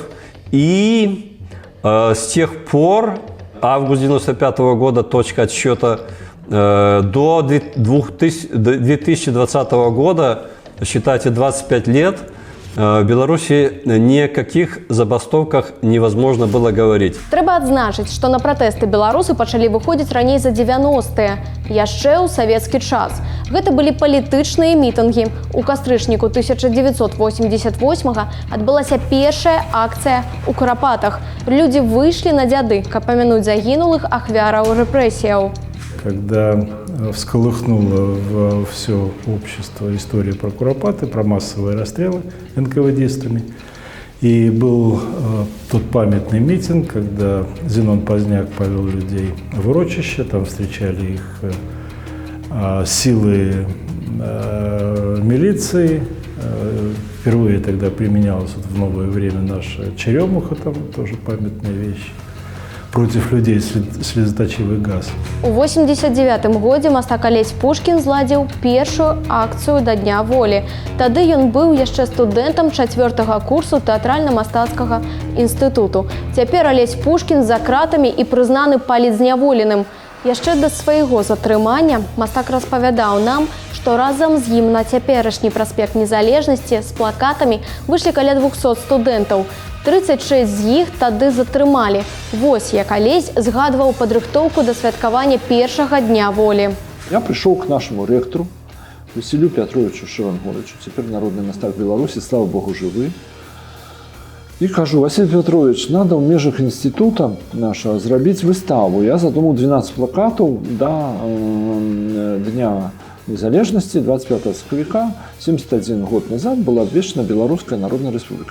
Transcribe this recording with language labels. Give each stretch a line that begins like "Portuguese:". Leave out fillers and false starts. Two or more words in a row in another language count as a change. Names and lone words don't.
Russian: И с тех пор, август 1995 года, точка отсчета, до 2020 года, считайте, 25 лет, в Беларуси ни о каких забастовках невозможно было говорить.
Belarusian: Трэба адзначыць, што на пратэсты беларусы пачалі выходзіць раней за 90-е, яшчэ ў савецкі час. Гэта былі палітычныя мітынгі. У кастрычніку 1988-га адбылася першая акцыя ў Карапатах. Людзі выйшлі на дзяды, каб памянуць загінулых ахвяраў рэпрэсіяў.
Russian: Когда всколыхнуло во все общество история про Куропаты, про массовые расстрелы НКВДистами. И был тот памятный митинг, когда Зенон Поздняк повел людей в урочище, там встречали их силы милиции. Впервые тогда применялась вот в новое время наша черемуха, там тоже памятная вещь. Против людей слезоточивый газ.
Belarusian: У 89-м годзе мастак Алесь Пушкін зладзіў першую акцыю да Дня волі. Тады ён быў яшчэ студэнтам 4-го курсу тэатральна-мастацкага інстытуту. Цяпер Алесь Пушкін за кратамі і прызнаны палітзняволеным. Яшчэ да свайго затрымання мастак распавядаў нам, што разам з ім на цяперашні праспект Незалежнасці з плакатамі выйшлі каля 200 студэнтаў. 36 з іх тады затрымалі. Вось як Алесь згадваў падрыхтоўку да святкавання першага Дня волі.
Russian: Я пришел к нашему ректору, Василию Петровичу Шевангоровичу, теперь народный мастак Беларуси, слава богу, живы. И кажу: Василий Петрович, надо в межах института нашего сделать выставу. Я задумал 12 плакатов до Дня Незалежности, 25 сакавіка, 71 год назад была обвешена Белорусская Народная Республика.